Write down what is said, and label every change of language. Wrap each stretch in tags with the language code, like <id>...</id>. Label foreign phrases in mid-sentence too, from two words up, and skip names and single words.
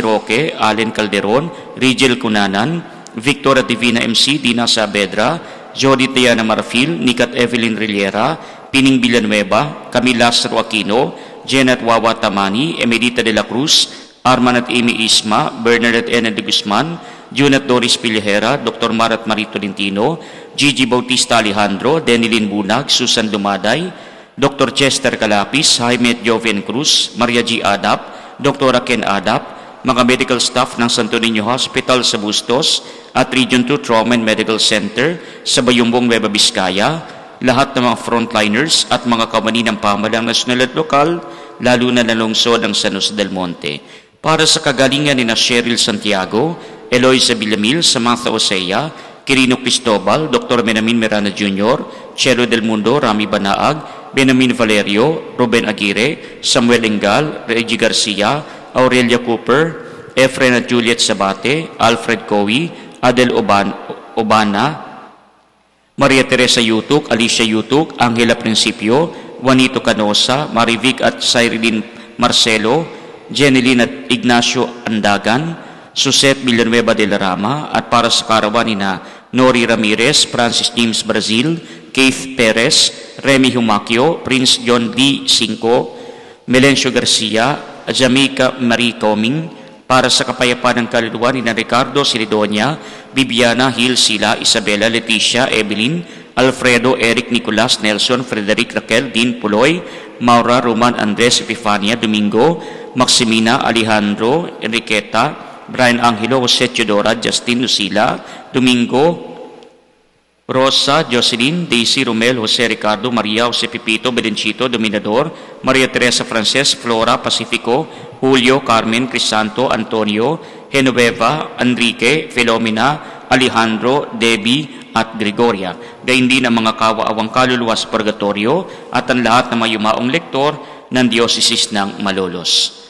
<tl>Roque, Allen Calderon, Rigel Cunanan, Victor at Divina MC, Dina Saavedra, Jody Tiana Marfil, Nick at Evelyn Rillera, Pining Villanueva, Camila Lázaro Aquino, Jen at Wawa Tamani, Emelita de la Cruz, Arman at Amy Isma, Bernard at Enen de Guzman, June at Doris Pilihera, Dr. Mar at Marie Tolentino, Gigi Bautista Alejandro, Denilyn Bunag, Susan Lumaday, Dr. Chester Calapis, Jaime at Joven Cruz, Maria G. Adap, Dr. Ken Adap, mga medical staff ng Santo Niño Hospital sa Bustos at Region 2 Trauma and Medical Center sa Bayumbong, Nueva Vizcaya, lahat ng mga frontliners at mga kamani ng pamahalang nasyonal at lokal, lalo na nalungsod ng San Jose del Monte. Para sa kagalingan ni na Cheryl Santiago, Eloisa Villamil, Samantha Osea, Quirino Cristobal, Dr. Benamin Miranda Jr., Chelo del Mundo, Rami Banaag, Benamin Valerio, Ruben Aguirre, Samuel Engal, Reggie Garcia, Aurelia Cooper, Efren at Juliet Sabate, Alfred Cowie, Adel Obana, Maria Teresa Yutuk, Alicia Yutuk, Angela Principio, Juanito Canosa, Marivic at Cyril Marcelo, Jeneline at Ignacio Andagan, Suset Villanueva de la Rama, at para sa karawan ni na Nori Ramirez, Francis James Brazil, Keith Perez, Remy Humacchio, Prince John D. Cinco, Melencio Garcia, Jamaica Marie Coming, para sa kapayapaan ng kaluluwa ni na Ricardo Silidonia, Bibiana Hill Sila, Isabella Leticia, Evelyn, Alfredo, Eric Nicolas, Nelson, Frederic Raquel, Dean Puloy, Maura, Roman, Andres, Epifania, Domingo, Maximina, Alejandro, Enriqueta, Brian Angelo, Jose Teodora, Justin Lucila, Domingo, Rosa, Jocelyn, Daisy, Romel, Jose Ricardo, Maria, Jose Pipito, Belenchito, Dominador, Maria Teresa Frances, Flora, Pacifico, Julio, Carmen, Crisanto, Antonio, Genoveva, Enrique, Filomena, Alejandro, Debbie, at Gregoria. Gayun din ang mga kawaawang kaluluwa sa purgatorio at ang lahat ng mga yumaong lektor ng Dioceses ng Malolos.</tl>